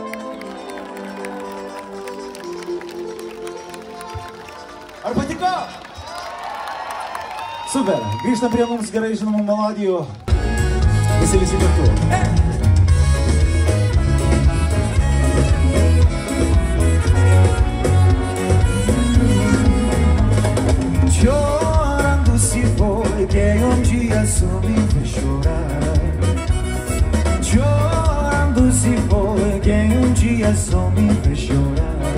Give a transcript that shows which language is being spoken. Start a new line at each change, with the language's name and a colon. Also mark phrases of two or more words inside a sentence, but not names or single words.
Lithuanian: Ar patiko? Super! Grįžtam prie mums gerai žinomų melodijų. Visi kartu.
Portuguese: Chorando se foi quem um dia soube chorar. Chorando se foi quem um dia soube chorar.